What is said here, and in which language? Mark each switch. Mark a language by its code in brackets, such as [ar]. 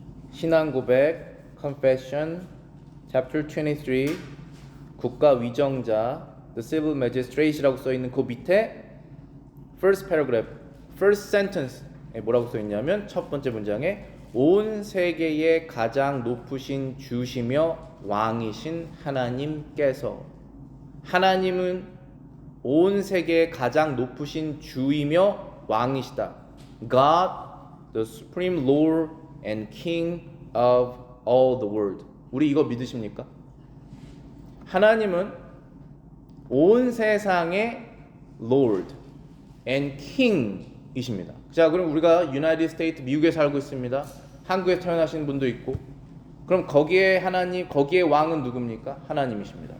[ko] 신앙고백 Confession chapter 23 국가 위정자 The Civil Magistrate라고 써 있는 그 밑에 [en] first paragraph, first sentence [ko] 뭐라고 써 있냐면 첫 번째 문장에 온 세계의 가장 높으신 주시며 왕이신 하나님께서, 하나님은 온 세계의 가장 높으신 주이며 왕이시다. [en] God, the supreme Lord and King of all the world. [ko] 우리 이거 믿으십니까? 하나님은 온 세상의 Lord and King이십니다. 자, 그럼 우리가 유나이티드 스테이트, 미국에 살고 있습니다. 한국에 태어나신 분도 있고, 그럼 거기에 거기에 왕은 누굽니까? 하나님이십니다.